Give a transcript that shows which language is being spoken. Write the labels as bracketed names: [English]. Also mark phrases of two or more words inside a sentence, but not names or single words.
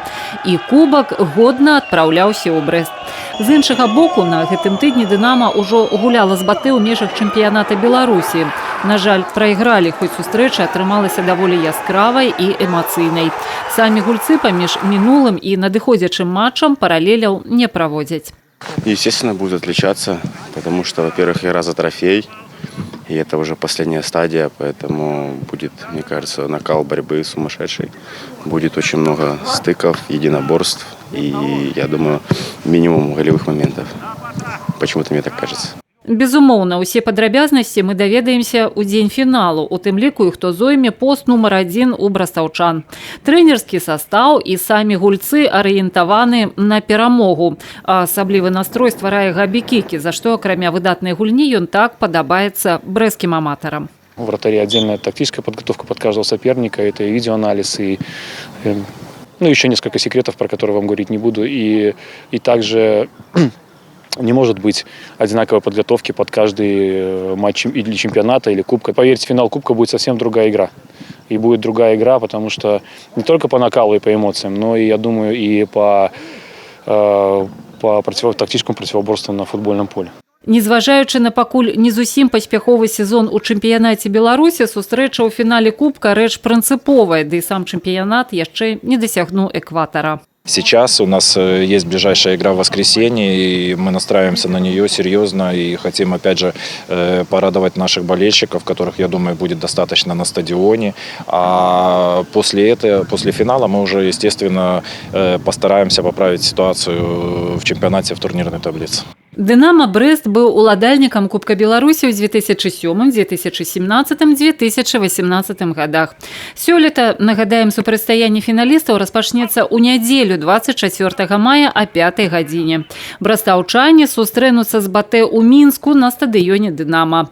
[Belarusian] І кубак годна адпраўляўся ў Брэст. З іншага боку, на гэтым тыдні Дынама ўжо гуляла з БТ ў межах чэмпіяната Беларусі. На жаль, прайгралі, хоць сустрэча атрымалася даволі яскравай і эмацыйнай. Самі гульцы паміж мінулым і надыходзячым матчам паралеляў не праводзяць. [Russian] Естественно, будет отличаться, потому что, во-первых, игра за трофей, и это уже последняя стадия, поэтому будет, мне кажется, накал борьбы сумасшедший. Будет очень много стыков, единоборств и, я думаю, минимум голевых моментов. Почему-то мне так кажется. [Belarusian] Безумоўна, усе падрабязнасці мы даведаемся ў дзень фіналу, у тым ліку і хто зойме пост нумар 1 у брастаўчан. Трэнерскі састаў і самі гульцы арыентаваны на перамогу. А асаблівы настрой стварае Габі Кікі, за што, акрамя выдатнай гульні, ён так падабаецца брэсцкім аматарам. [Russian] У вратаре отдельная тактическая подготовка под каждого соперника, это и видеоанализ, и еще несколько секретов, про которые вам говорить не буду, и также не может быть одинаковой подготовки под каждый матч или чемпионата, или кубка. Поверьте, финал кубка будет совсем другая игра. И будет другая игра, потому что не только по накалу и по эмоциям, но и, я думаю, и по тактическому противоборству на футбольном поле. [Belarusian] Незважаючы на пакуль не зусім паспяховы сезон у чэмпіянаце Беларусі, сустрэча ў фінале кубка рэч прынцыповая, ды і сам чэмпіянат яшчэ не дасягнуў экватара. [Russian] Сейчас у нас есть ближайшая игра в воскресенье, и мы настраиваемся на нее серьезно и хотим, опять же, порадовать наших болельщиков, которых, я думаю, будет достаточно на стадионе. А после финала мы уже, естественно, постараемся поправить ситуацию в чемпионате, в турнирной таблице. [Belarusian] Дынама Брэст быў уладальнікам Кубка Беларусі ў 2007, 2017, 2018 годах. Сёлета, нагадаем, супрацьстаянне фіналістаў распачнецца ў нядзелю 24 мая о 5 гадзіне. Брастаўчане сустрэнуцца з БТ ў Мінску на стадыёне Дынама.